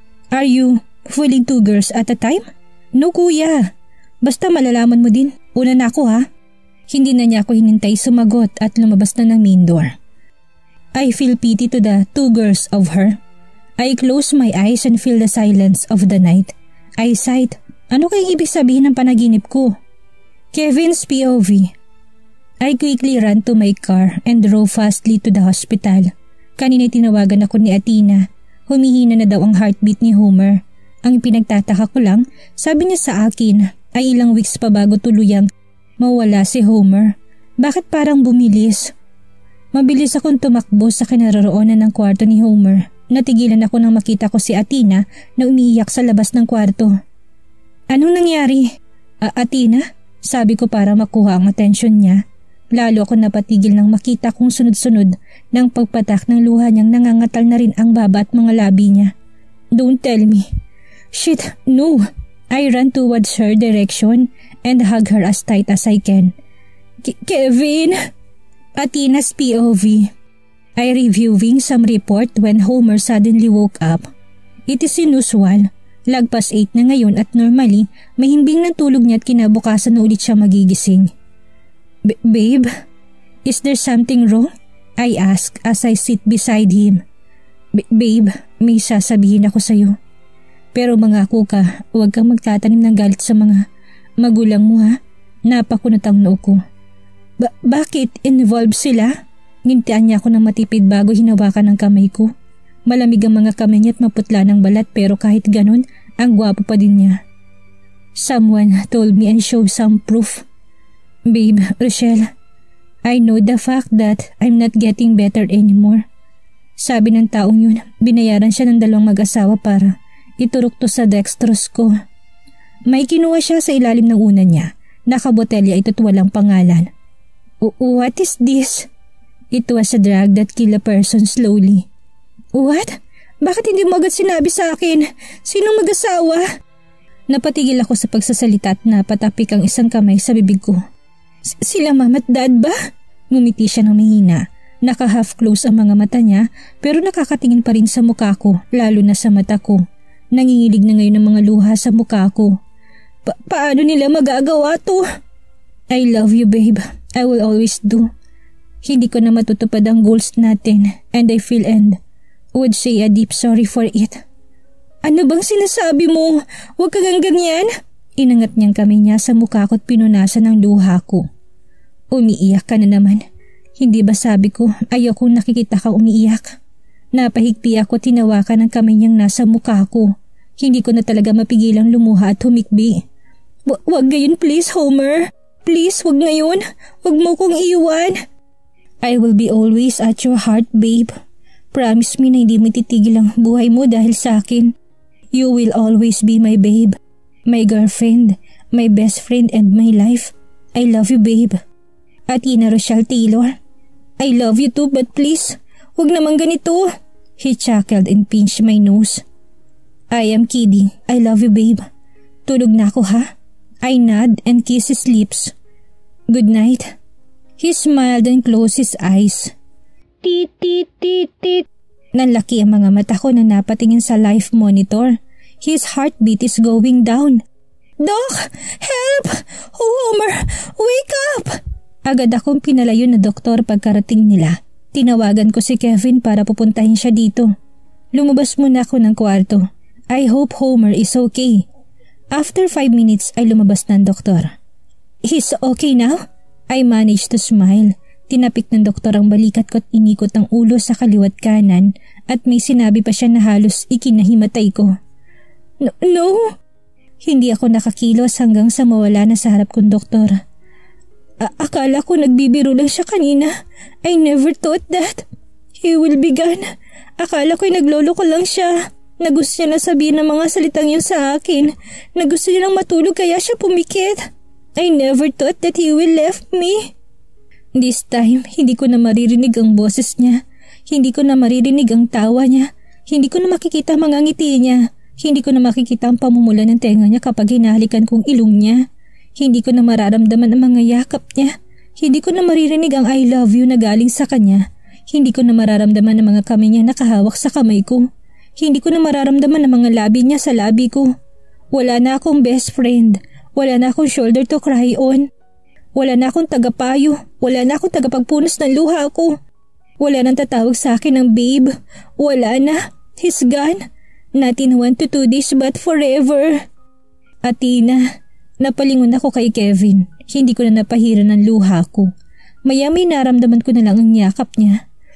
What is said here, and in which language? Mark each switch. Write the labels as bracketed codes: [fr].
[en] Are you fooling 2 girls at a time? [tl] No kuya. Basta malalaman mo din. Una na ako ha. Hindi na niya ako hinintay sumagot at lumabas na ng main door. [en] I feel pity to the 2 girls of her. I close my eyes and feel the silence of the night. I sighed. [tl] Ano kayang ibig sabihin ng panaginip ko? [en] Kevin's POV. I quickly ran to my car and drove fastly to the hospital. [tl] Kanina tinawagan ako ni Athena. Humihina na daw ang heartbeat ni Homer. Ang pinagtataka ko lang, sabi niya sa akin ay ilang weeks pa bago tuluyang mawala si Homer. Bakit parang bumilis? Mabilis akong tumakbo sa kinaroroonan ng kwarto ni Homer. Natigilan ako nang makita ko si Athena na umiiyak sa labas ng kwarto. Anong nangyari? Athena? Sabi ko para makuha ang atensyon niya. Lalo ako napatigil nang makita kong sunod-sunod ng pagpatak ng luha niyang nangangatal na rin ang baba at mga labi niya. [en] Don't tell me. Shit, no. I ran towards her direction and hug her as tight as I can. Kevin! Athena's POV. I reviewing some report when Homer suddenly woke up. It is unusual. [tl] Lagpas 8 na ngayon at normally mahimbing ng tulog niya at kinabukasan na ulit siya magigising. [en] Babe, is there something wrong? I ask as I sit beside him. [tl] Babe, may sasabihin ako sa'yo. Pero mangako ka, huwag kang magtatanim ng galit sa mga magulang mo ha. Napakunot ang noo ko. Bakit involved sila? Ngintian niya ako ng matipid bago hinawakan ng kamay ko. Malamig ang mga kamay niya at maputla ng balat pero kahit ganun, ang gwapo pa din niya. [en] Someone told me and showed some proof. Babe, Rochelle, I know the fact that I'm not getting better anymore. [tl] Sabi ng taong yun, binayaran siya ng 2 mag-asawa para iturok to sa dextrose ko. May kinuha siya sa ilalim ng una niya. Nakabotelya ito't walang pangalan. What is this? [en] It was a drug that kill a person slowly. What? [tl] Bakit hindi mo agad sinabi sa akin? Sinong mag-asawa? Napatigil ako sa pagsasalita at napatapik ang isang kamay sa bibig ko. Sila mama at dad ba? Ngumiti siya ng mahina. Naka-half close ang mga mata niya pero nakakatingin pa rin sa mukha ko, lalo na sa mata ko. Nangingilig na ngayon ang mga luha sa mukha ko. Paano nila magagawa to? I love you babe. [en] I will always do. Hindi ko na matutupad ang goals natin and I feel and would say a deep sorry for it. [tl] Ano bang sinasabi mo? Huwag kang ganyan. Inangat niyang kamay niya sa mukha ko at pinunasan ng luha ko. Umiiyak ka na naman. Hindi ba sabi ko ayokong nakikita ka umiiyak? Napahigpi ako tinawakan ng kamay niyang nasa mukha ko. Hindi ko na talaga mapigilang lumuha at humikbi. Wag gayon please Homer. Please wag ngayon. Wag mo kong iwan. [en] I will be always at your heart babe. [tl] Promise me na hindi mo titigil ang buhay mo dahil sa akin. [en] You will always be my babe. My girlfriend. My best friend and my life. I love you babe. Athena Rochelle Taylor. I love you too but please, wag naman ganito. He chuckled and pinched my nose. I am kidding. I love you babe. Tulog na ako ha? I nod and kiss his lips. Good night. He smiled and closed his eyes. Tit tit tit tit. [tl] Nanlaki ang mga mata ko na napatingin sa life monitor. [en] His heartbeat is going down. Doc! Help! Homer! Wake up! [tl] Agad akong pinalayo na doktor pagkarating nila. Tinawagan ko si Kevin para pupuntahin siya dito. Lumabas muna ako ng kwarto. I hope Homer is okay. [en] After 5 minutes ay lumabas na ang doktor. He's okay now? [tl] I managed to smile. Tinapik ng doktor ang balikat ko at inikot ang ulo sa kaliwat kanan at may sinabi pa siya na halos ikinahimatay ko. No. Hindi ako nakakilos hanggang sa mawala na sa harap kong doktor. Akala ko nagbibiro lang siya kanina. [en] I never thought that he will be gone. [tl] Akala ko'y nagloloko lang siya. Na gusto niya na sabihin ng mga salitang yun sa akin. Na gusto niya lang matulog kaya siya pumikit. [en] I never thought that he will left me. [tl] This time, hindi ko na maririnig ang boses niya. Hindi ko na maririnig ang tawa niya. Hindi ko na makikita mga ngiti niya. Hindi ko na makikita ang pamumula ng tenga niya kapag hinahalikan kong ilong niya. Hindi ko na mararamdaman ang mga yakap niya. Hindi ko na maririnig ang I love you na galing sa kanya. Hindi ko na mararamdaman ang mga kamay niya nakahawak sa kamay ko. Hindi ko na mararamdaman ang mga labi niya sa labi ko. Wala na akong best friend. Wala na akong shoulder to cry on. Wala na akong tagapayo. Wala na akong tagapagpunas ng luha ko. Wala nang tatawag sa akin ng babe. [en] Wala na. He's gone. Not in 1 to 2 days but forever. [tl] Atina, napalingon ako kay Kevin. Hindi ko na napahiran ng luha ko. Maya-may naramdaman ko na lang ang yakap niya.